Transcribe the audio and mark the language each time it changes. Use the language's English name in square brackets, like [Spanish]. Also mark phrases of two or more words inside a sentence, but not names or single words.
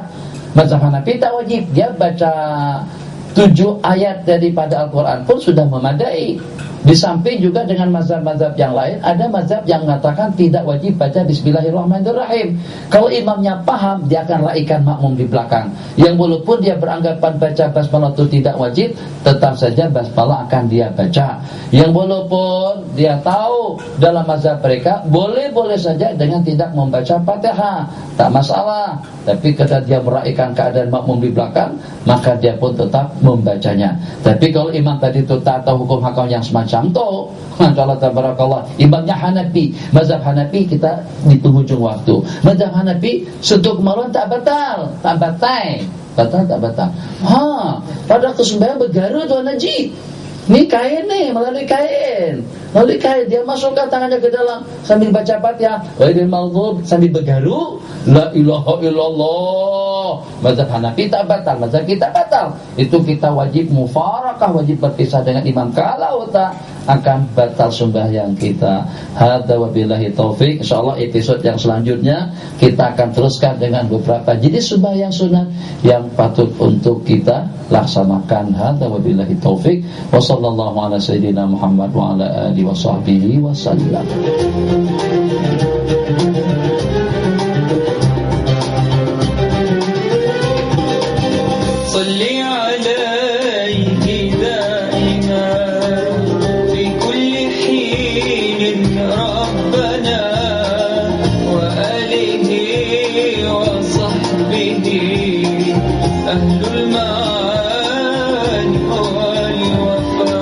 [Malay] Mazhab Hanafi tak wajib, dia baca 7 ayat daripada Al-Quran pun sudah memadai. Di samping juga dengan mazhab-mazhab yang lain, ada mazhab yang mengatakan tidak wajib baca Bismillahirrahmanirrahim. Kalau imamnya paham, dia akan laikan makmum di belakang. Yang walaupun dia beranggapan baca basmalah itu tidak wajib, tetap saja basmalah akan dia baca. Yang walaupun dia tahu dalam mazhab mereka boleh-boleh saja dengan tidak membaca Fatihah, tak masalah. Tapi ketika dia meraihkan keadaan makmum di belakang, maka dia pun tetap membacanya. Tapi kalau imam tadi itu tak tahu hukum hakam yang semacam itu, kalau tabarakallah, imamnya Hanafi, mazhab Hanafi kita di penghujung waktu. Mazhab Hanafi sentuh kemaluan tak batal, tak batal. Batal tak batal. Pada kesembahyang bergaru Tuan Haji. Ni kain ni, melalui kain. Melalui kain, dia masukkan tangannya ke dalam sambil baca Fatihah, [Arabic] غير المغضوب, [Malay] sambil bergaru, [Arabic] لا إله إلا الله. [Malay] Mazhab Hanafi tak batal, mazhab kita batal. Itu kita wajib mufarakah, wajib berpisah dengan imam. Kalau tak, akan batal sembahyang kita. [Arabic] هذا وبالله التوفيق. [Malay] Insyaallah episode yang selanjutnya kita akan teruskan dengan beberapa jenis sembahyang sunat yang patut untuk kita laksanakan. [Arabic] هذا وبالله التوفيق. وصلى الله على سيدنا محمد وعلى آله وصحبه وسلم. صل عليه دائما في كل حين ربنا وآله وصحبه أهل المعاني والوفا.